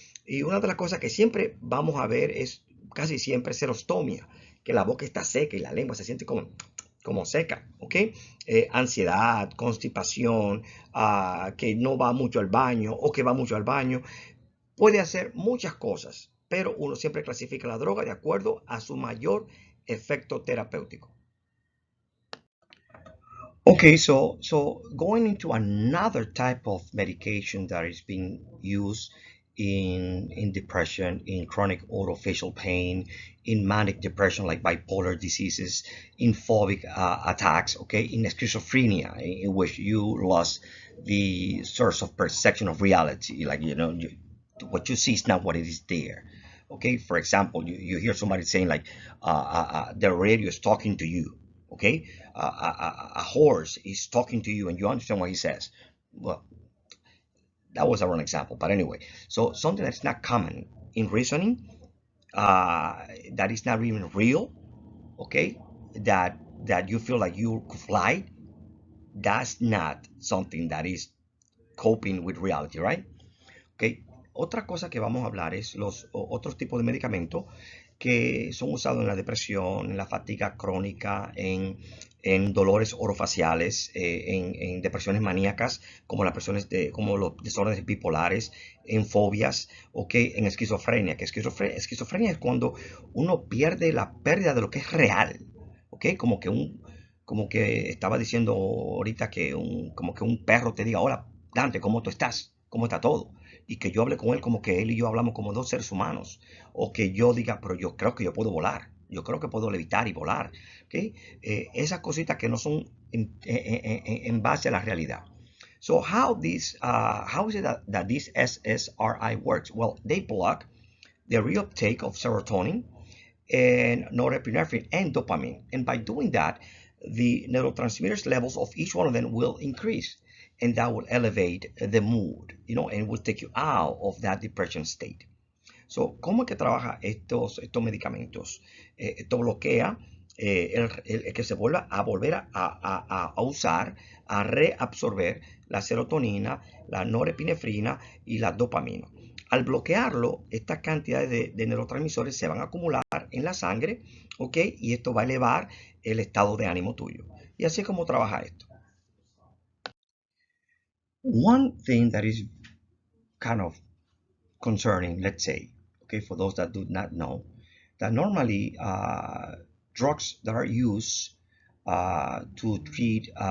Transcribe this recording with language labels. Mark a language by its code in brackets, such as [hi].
[es] Y una de las cosas que siempre vamos a ver es casi siempre xerostomia, que la boca está seca y la lengua se siente como seca, ¿ok? Ansiedad, constipación, que no va mucho al baño o que va mucho al baño. Puede hacer muchas cosas, pero uno siempre clasifica la droga de acuerdo a su mayor efecto terapéutico. [en] Okay, so going into another type of medication that is being used in depression, in chronic orofacial pain, in manic depression like bipolar diseases, in phobic attacks, okay, in schizophrenia, in which you lost the source of perception of reality, like, you know, what you see is not what it is there. Okay, for example, you hear somebody saying like the radio is talking to you. Okay, a horse is talking to you and you understand what he says. Well, that was a wrong example, but anyway, so something that's not common in reasoning, that is not even real, okay, that you feel like you could fly, that's not something that is coping with reality, right? Okay. [es] Otra cosa que vamos a hablar es los otros tipos de medicamentos que son usados en la depresión, en la fatiga crónica, en dolores orofaciales, en depresiones maníacas, como como los desórdenes bipolares, en fobias, okay, en esquizofrenia. Que esquizofrenia es cuando uno pierde la pérdida de lo que es real, okay, como que estaba diciendo ahorita que como que un perro te diga, hola Dante, ¿cómo tú estás? cómo está todo. Y que yo hable con él como que él y yo hablamos como dos seres humanos. O que yo diga, pero yo creo que yo puedo volar. Yo creo que puedo levitar y volar. ¿Okay? Esas cositas que no son en base a la realidad. [en] So how is it that this SSRI works? Well, they block the reuptake of serotonin and norepinephrine and dopamine. And by doing that, the neurotransmitters levels of each one of them will increase, and that will elevate the mood, and will take you out of that depression state. [es] So, ¿cómo es que trabaja estos medicamentos? Esto bloquea el que se vuelva a volver a usar, a reabsorber la serotonina, la norepinefrina y la dopamina. Al bloquearlo, estas cantidades de neurotransmisores se van a acumular en la sangre, ¿ok? Y esto va a elevar el estado de ánimo tuyo. Y así es como trabaja esto. [en] One thing that is kind of concerning, let's say, okay, for those that do not know, that normally drugs that are used to treat